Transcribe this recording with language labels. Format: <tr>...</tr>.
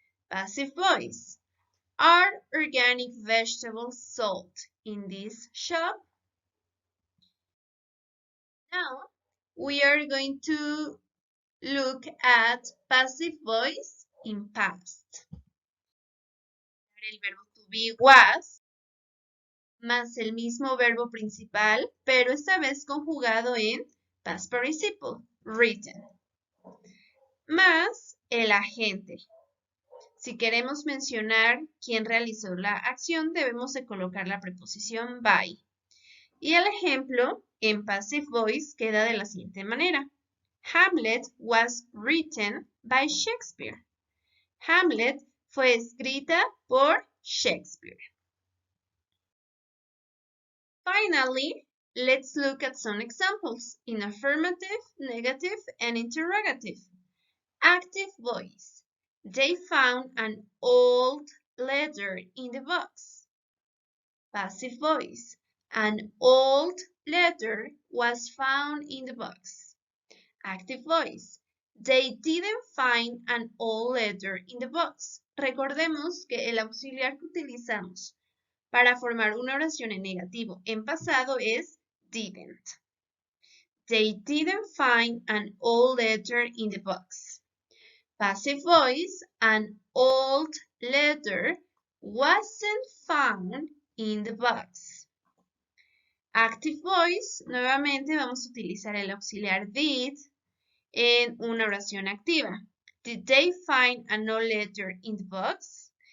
<en>Passive voice, are organic vegetables sold in this shop? Now, we are going to look at passive voice in past.</en> <es>El verbo to be was, más el mismo verbo principal, pero esta vez conjugado en past participle, written, más el agente. Si queremos mencionar quién realizó la acción, debemos de colocar la preposición by. Y el ejemplo en passive voice queda de la siguiente manera.</es> <en>Hamlet was written by Shakespeare.</en> <es>Hamlet fue escrita por Shakespeare.</es> <en>Finally, let's look at some examples in affirmative, negative, and interrogative. Active voice. They found an old letter in the box. Passive voice. An old letter was found in the box. Active voice. They didn't find an old letter in the box.</en> <es>Recordemos que el auxiliar que utilizamos para formar una oración en negativo en pasado es didn't.</es> <en>They didn't find an old letter in the box. Passive voice, an old letter wasn't found in the box.</en> <es>Active voice, nuevamente vamos a utilizar el auxiliar did en una oración activa.</es> <en>Did they find an old letter in the box?</en>